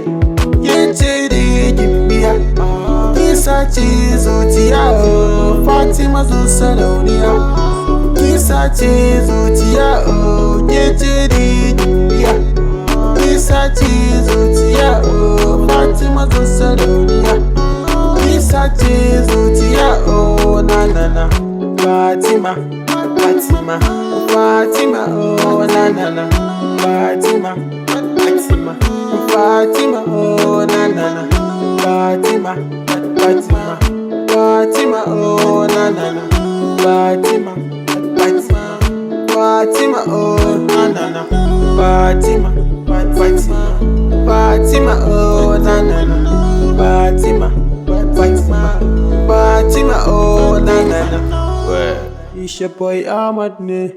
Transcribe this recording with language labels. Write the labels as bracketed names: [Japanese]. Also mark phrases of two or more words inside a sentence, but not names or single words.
[Hausa] Kece da gimbiya, isa ce zuciya, oh Fatima zo sarauniya. Isa ce zuciya, oh kece da gimbiya, isa ce zuciya, oh Fatima zo sarauniya. Isa ce zuciya, oh na na na. Fatima, Fatima, Fatima, oh na na na. Fatima, Fatima, Fatima, oh na na na. Fatima, Fatima, Fatima, oh na na na. Fatima, Fatima, Fatima, oh na na na. Fatima, Fatima, Fatima, oh na na na. Fatima, Fatima, Fatima, oh na na na. [English] It's your boy Ahmad ne.